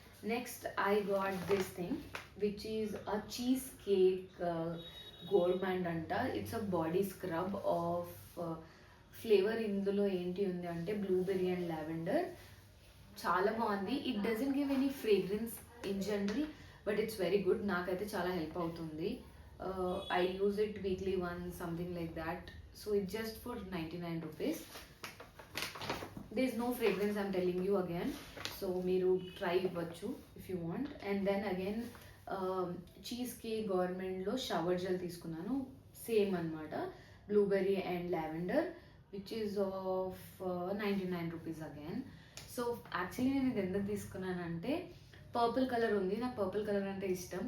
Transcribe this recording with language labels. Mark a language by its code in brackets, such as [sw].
[en] Next I got this thing which is a cheesecake gourmand anta. It's a body scrub of flavor. [te] ఇందులో ఏంటి ఉంది అంటే blueberry and lavender. చాలా బాగుంది. [en] It doesn't give any fragrance in general but it's very good. [te] నాకైతే చాలా help అవుతుంది. [en] I use it weekly one something like that. So it just for 99 rupees. there is no fragrance, I'm telling you again. [te] So మీరు try ఇవ్వచ్చు [en] If you want. [te] And then again cheese cake గవర్నమెంట్లో shower gel తీసుకున్నాను, same అనమాట, blueberry and lavender [en] Which is of 99 rupees again. [te] So actually నేను ఇది ఎందుకు తీసుకున్నానంటే purple colour ఉంది, నాకు పర్పుల్ కలర్ అంటే ఇష్టం.